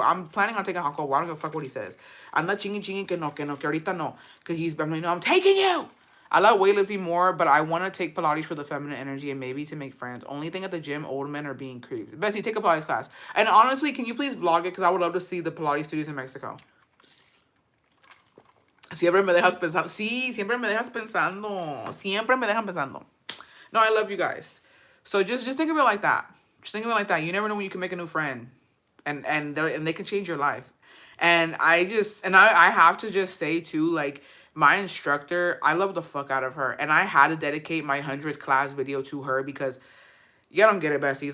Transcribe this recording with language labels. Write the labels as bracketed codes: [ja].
[en] I'm planning on taking Jacobo. I don't give a fuck what he says. I'm not chinging [es] que ahorita no. [en] Because I'm like, no, I'm taking you. I love weightlifting more, but I want to take Pilates for the feminine energy and maybe to make friends. Only thing at the gym, old men are being creeped. Bestie, take a Pilates class. And honestly, can you please vlog it? Because I would love to see the Pilates studios in Mexico. [es] Siempre me dejas pensando. Sí, siempre me dejas pensando. Siempre me dejan pensando. [en] No, I love you guys. So just think of it like that. Just think of it like that. You never know when you can make a new friend. And they can change your life. And I have to just say too, like, my instructor, I love the fuck out of her. And I had to dedicate my 100th class video to her because you don't get it, besties.